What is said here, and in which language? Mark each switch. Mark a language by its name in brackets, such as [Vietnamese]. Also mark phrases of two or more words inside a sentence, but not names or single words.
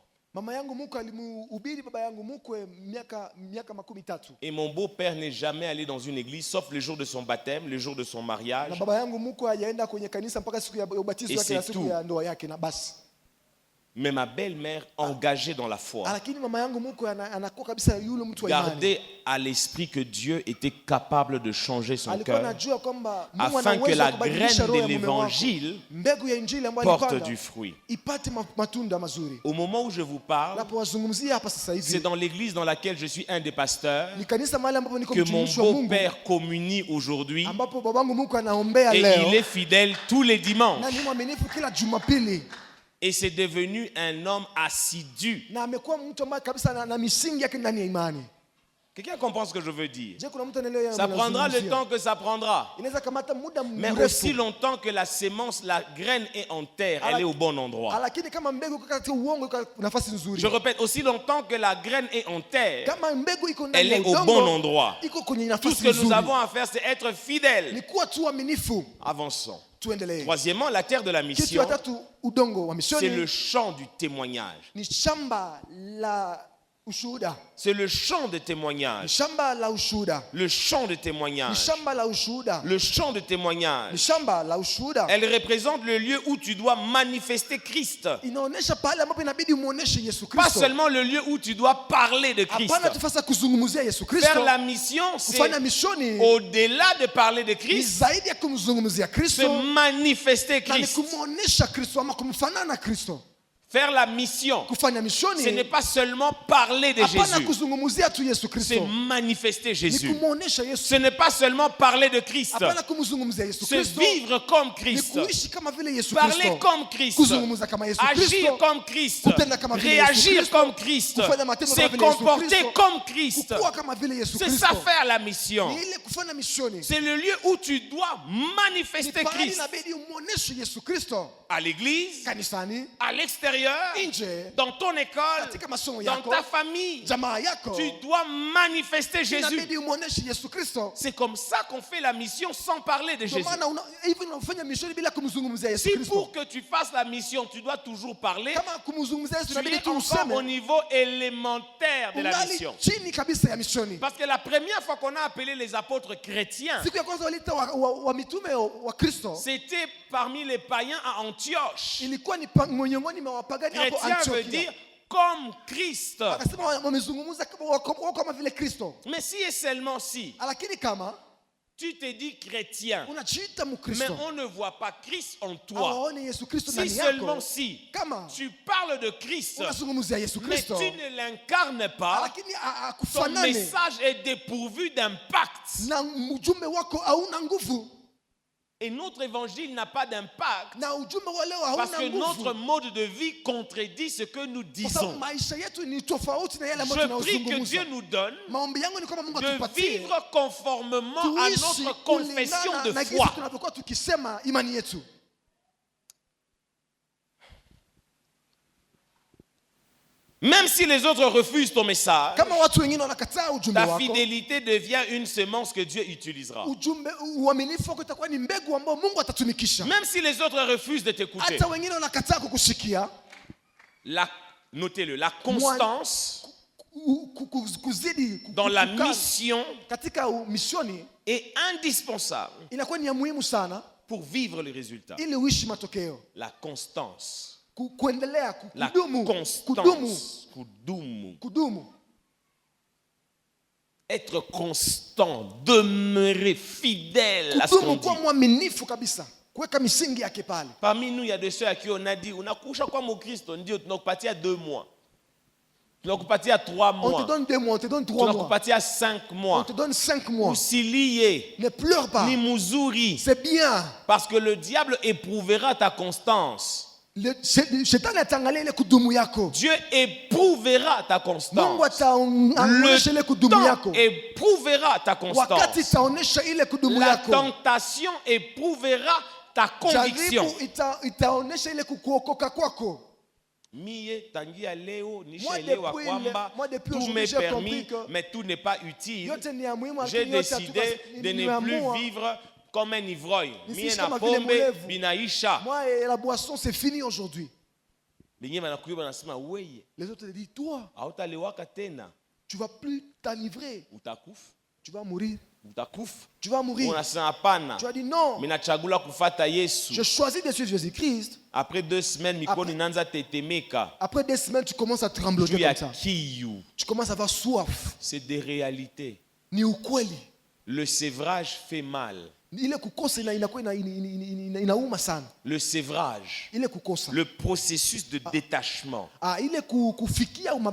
[Swahili] Mama yangu mkwe alimuhubiri baba yangu mkwe miaka 13. [French] Et mon beau-père n'est jamais allé dans une église, sauf le jour de son baptême, le jour de son [Swahili] Na [French] mariage. [Swahili] baba yangu mkwe hajaenda kwenye kanisa mpaka siku ya ubatizo [French] Et [Swahili] wake na [French] c'est [Swahili] siku [French] tout. [Swahili] ya ndoa yake na basi. [French] Mais ma belle-mère, engagée dans la foi, [Swahili] Lakini mama yangu mkwe anakuwa kabisa yule mtu wa imani. [French] gardait à l'esprit que Dieu était capable de changer son [Swahili] Alikuwa [French] cœur [Swahili] anajua kwamba Mungu [French] afin [Swahili] ana [French] que [Swahili] uwezo wa [French] la [Swahili] kubadilisha [French] graine [Swahili] roho [French] de [Swahili] ya mume wako. [French] l'évangile [Swahili] Mbegu ya injili ambayo [French] porte [Swahili] alipanda [French] du fruit. [Swahili] ipate matunda mazuri. [French] Au moment où je vous parle, [Swahili] Napowazungumzia hapa sasa [French] c'est [Swahili] hivi [French] dans l'église dans laquelle je suis un des pasteurs [Swahili] ni kanisa mahali ambapo niko [French] que mon [Swahili] mtumishi wa Mungu, [French] beau-père communie aujourd'hui [Swahili] ambapo babangu mkwe anaombea [French] et il [Swahili] leo [French] est fidèle tous les [Swahili] na [French] dimanches. [Swahili] ni mwaminifu kila Jumapili [French] Et c'est devenu un homme assidu. [Swahili] na amekuwa mtu ambaye kabisa na misingi yake ndani ya imani. [French] Quelqu'un comprend ce que je veux dire? [Swahili] Je kuna mtu anaelewa [French] Ça prendra le temps que ça prendra. [Swahili] Inaweza kamata muda [French] Mais [Swahili] mrefu. [French] aussi longtemps que la sémence, la graine est en terre, elle est au bon endroit. [Swahili] Lakini kama mbegu iko katika uongo iko nafasi nzuri. [French] Je répète, aussi longtemps que la graine est en terre, [Swahili] Kama mbegu iko ndani [French] elle [Swahili] ya [French] est au [Swahili] udongo, [French] bon endroit. [Swahili] iko kwenye [French] Tout [Swahili] nafasi [French] ce que nous [Swahili] nzuri. [French] avons à faire, c'est être [Swahili] Ni [French] fidèles. [Swahili] kuwa tu waaminifu. [French] Avançons. [Swahili] Tuendelee. [French] Troisièmement, la terre de la [Swahili] Kitu [French] mission, [Swahili] ya tatu, udongo wa [French] c'est le [Swahili] misioni [French] champ du témoignage. [Swahili] ni shamba la ushuhuda. [French] C'est le champ de [Swahili] Ni [French] témoignage. [Swahili] shamba la ushuhuda. [French] Le champ de [Swahili] Ni [French] témoignage. [Swahili] shamba la ushuhuda. [French] Le champ de [Swahili] Ni [French] témoignage. [Swahili] shamba la ushuhuda. [French] Elle représente le lieu où tu dois manifester Christ. [Swahili] Inaonesha pale ambapo inabidi muoneshe Yesu [French] Pas [Swahili] Kristo. [French] seulement le lieu où tu dois parler de Christ. [Swahili] Hapana tufasa kuzungumzia Yesu Kristo. [French] Faire la mission, [Swahili] Kufanya [French] c'est [Swahili] mishoni [French] au-delà de parler de [Swahili] ni [French] Christ, [Swahili] zaidi ya kumzungumzia [French] c'est [Swahili] Kristo [French] manifester [Swahili] na ni [French] Christ. [Swahili] kumuonesha Kristo ama kumfanana Kristo. [French] Faire la mission, [Swahili] Kufanya mishoni. [French] ce n'est pas seulement parler de [Swahili] Hapana [French] Jésus, [Swahili] kuzungumzia tu Yesu [French] c'est [Swahili] Kristo. [French] manifester [Swahili] Ni [French] Jésus. [Swahili] kumuonesha Yesu. [French] Ce n'est pas seulement parler de Christ, [Swahili] Hapana kumzungumzia Yesu [French] c'est [Swahili] Kristo. [French] vivre comme [Swahili] Ni [French] Christ, [Swahili] kuishi kama vile Yesu [French] parler [Swahili] Kristo. [French] comme Christ, [Swahili] Kuzungumza kama Yesu [French] agir [Swahili] Kristo. [French] comme Christ, [Swahili] Kutenda kama vile Yesu [French] réagir [Swahili] Kristo. [French] comme Christ, [Swahili] Kufanya matendo [French] se [Swahili] kama vile Yesu [French] comporter [Swahili] Kristo. [French] comme Christ. [Swahili] Kukua kama vile Yesu [French] C'est [Swahili] Kristo. [French] ça faire la mission. [Swahili] Ni ile kufanya mishoni. [French] C'est le lieu où tu dois [Swahili] Ni [French] manifester [Swahili] pahali [French] Christ. [Swahili] inabidi umuoneshe Yesu Kristo. [French] À l'église, [Swahili] Kanisani, [French] à l'extérieur, [Swahili] nje, [French] dans ton école, [Swahili] katika masomo [French] dans [Swahili] yako, [French] ta famille. [Swahili] jamaa yako. [French] Tu dois manifester Jésus. [Swahili] Inabidi umuoneshe Yesu Kristo. [French] C'est comme ça qu'on fait la mission sans parler de [Swahili] Ndio [French] Jésus. [Swahili] maana hivi unafanya mishoni bila kumzungumzia Yesu [French] Si [Swahili] Kristo. [French] pour que tu fasses la mission, tu dois toujours parler, [Swahili] Kama kumzungumzia Yesu [French] tu [Swahili] inabidi [French] es [Swahili] tu [French] encore au [Swahili] useme. [French] niveau élémentaire de la [Swahili] Ungali [French] mission. [Swahili] chini kabisa ya mishoni. [French] Parce que la première fois qu'on a appelé les apôtres chrétiens, [Swahili] Siku ya kwanza waliita wa mitume wa Kristo. [French] c'était parmi les païens à Antioche. [Swahili] Ilikuwa ni miongoni mwa wapagani hapo [French] Chrétien veut [Swahili] Antiokia. [French] dire comme Christ. [Swahili] Akasema wamezungumza kama vile Kristo. [French] Mais si et seulement si [Swahili] Lakini kama [French] tu te dis chrétien, [Swahili] unajiita [French] mais [Swahili] Mkristo, [French] on ne voit pas Christ en toi, [Swahili] hawaoni Yesu Kristo [French] si [Swahili] ndani [French] seulement [Swahili] yako. [French] si [Swahili] Kama [French] tu parles de Christ, [Swahili] unazungumzia Yesu [French] mais [Swahili] Kristo, [French] tu ne l'incarnes pas, [Swahili] lakini [French] ton [Swahili] akufanane [French] message est dépourvu d'impact. [Swahili] na ujumbe wako hauna nguvu, [French] Et notre évangile n'a pas d'impact [Swahili] na ujumbe wa leo [French] parce [Swahili] hauna [French] que notre [Swahili] nguvu, [French] mode de vie contredit ce que nous [Swahili] kwa sababu [French] disons. [Swahili] maisha yetu ni tofauti na yale ambayo [French] Je prie que [Swahili] tunayozungumza. [French] Dieu nous donne [Swahili] Maombi yangu ni kwamba Mungu [French] de [Swahili] atupatie [French] vivre conformément à [Swahili] tuishi [French] notre confession [Swahili] kulingana [French] de [Swahili] na jinsi [French] foi. [Swahili] tunavyokuwa tukisema imani yetu. [French] Même si les autres refusent ton message, [Swahili] Kama watu wengine wanakataa ujumbe [French] ta [Swahili] wako, [French] fidélité devient une semence que Dieu utilisera. [Swahili] ujumbe uaminifu wako itakuwa ni mbegu ambayo Mungu atatumikisha. [French] Même si les autres refusent de t'écouter, [Swahili] Hata wengine wanakataa kukushikia, [French] notez-le, la constance [Swahili] kuzidi [French] dans la [Swahili] kukaa [French] mission [Swahili] katika misioni [French] est indispensable [Swahili] inakuwa ni ya muhimu sana [French] pour vivre les résultats. [Swahili] ili uishi matokeo. [French] La constance. [Swahili] Kuendelea, [French] La [Swahili] kudumu, [French] constance. [Swahili] kudumu. [French] Être constant, demeurer fidèle à ce qu'on [Swahili] Kudumu, [French] dit. [Swahili] kuwa mwaminifu kabisa, kuweka misingi yake pale. [French] Parmi nous, il y a de ceux à qui on a dit, [Swahili] unakusha kwa Mkristo, ndio tunakupatia 2 mois. Tunakupatia 3 [French] On te [Swahili] mois. [French] donne 2 mois, on te donne 3 mois, [Swahili] Tunakupatia 5 [French] on [Swahili] mois. [French] te donne 5 mois. [Swahili] Usilie, [French] Ne pleure pas, [Swahili] ni muzuri. [French] c'est bien. Parce que le diable éprouvera ta constance. [Swahili] Shetani ataangalia ile kudumu yako. [French] Dieu éprouvera ta constance. [Swahili] Mungu ataonyesha ile [French] Le [Swahili] kudumu [French] temps [Swahili] yako. [French] éprouvera ta [Swahili] Wakati [French] constance. [Swahili] itaonyesha ile kudumu [French] La [Swahili] yako. [French] tentation éprouvera ta conviction. [Swahili] Jaribu itaonyesha ile kuokoka kwako. Mie tangia leo [French] Moi, [Swahili] nishaelewa [French] depuis [Swahili] kwamba [French] depuis tout aujourd'hui, m'est j'ai permis, compris que mais tout n'est pas utile. [Swahili] yote ni ya muhimu, [French] J'ai [Swahili] lakini yote [French] décidé [Swahili] hatuko- [French] de ne [Swahili] nimeamua. [French] plus vivre comme un ivrogne. [Swahili] Nisiishi Mie na kama vile pombe mlevu. binaisha. [French] Moi, la boisson, c'est fini aujourd'hui. [Swahili] Benye banakuya banasema weye, [French] Les autres te disent, toi, [Swahili] hautalewaka tena, [French] tu vas plus t'enivrer. [Swahili] utakufa, [French] Tu vas mourir. [Swahili] utakufa. [French] Tu vas mourir. [Swahili] Unasema hapana, [French] Tu as dit non. [Swahili] minachagula kufata Yesu. [French] Je choisis de suivre Jésus-Christ. Après 2 semaines, [Swahili] mikono inaanza tetemeka. [French] Après 2 semaines, tu commences à trembloter [Swahili] Juu ya [French] comme ça. [Swahili] kiu. [French] Tu commences à avoir soif. C'est des réalités. [Swahili] Ni ukweli. [French] Le sévrage fait mal. [Swahili] Ile kukosa inakuwa inauma sana. [French] Le sévrage, [Swahili] Ile kukosa. [French] le processus de détachement, [Swahili] Ile kufikia [French] ça